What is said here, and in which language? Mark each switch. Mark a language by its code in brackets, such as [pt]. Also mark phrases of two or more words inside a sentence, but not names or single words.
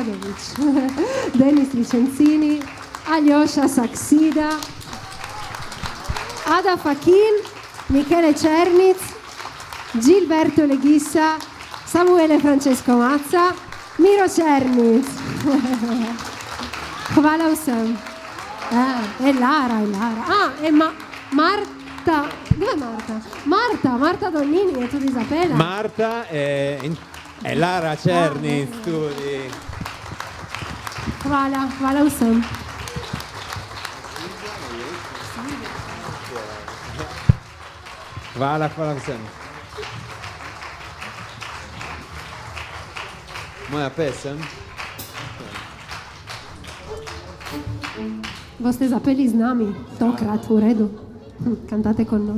[sl] Denis Licenzini, Aljosha Saksida, Ada Fachin, Michele Cernitz, Gilberto Leghissa, Samuele Francesco Mazza, Miro Cernitz. Hvala vsem. [it] E Lara. E Marta. Dov'è Marta? Marta Donnini e tu Isabella. Marta e Lara Cernitz, studi. [sl] Hvala vsem. Hvala vsem. Moja pesem? Boste zapeli z nami, tokrat, v redu. [it] Cantate con noi.